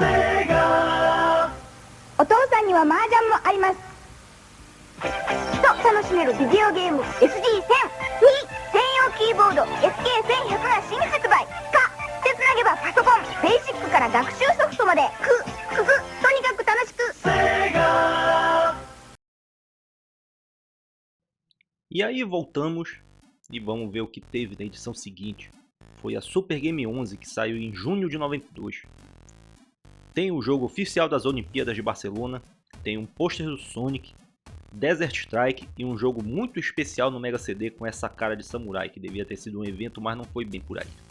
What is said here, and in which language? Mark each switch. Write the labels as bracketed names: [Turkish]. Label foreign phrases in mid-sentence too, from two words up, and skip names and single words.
[Japanese] お父さんには麻雀もあります。と楽しめるビデオゲーム SG-1000 に専用キーボード SK1100 が新発売か手つなげばパソコンベーシックから学習ソフトまでとにかく楽しく。 [Portuguese] E aí voltamos e vamos ver o que teve na edição seguinte. Foi a Super Game 11 que saiu em junho de 92. Tem o jogo oficial das Olimpíadas de Barcelona, tem um pôster do Sonic, Desert Strike e um jogo muito especial no Mega CD com essa cara de samurai, que devia ter sido um evento, mas não foi bem por aí.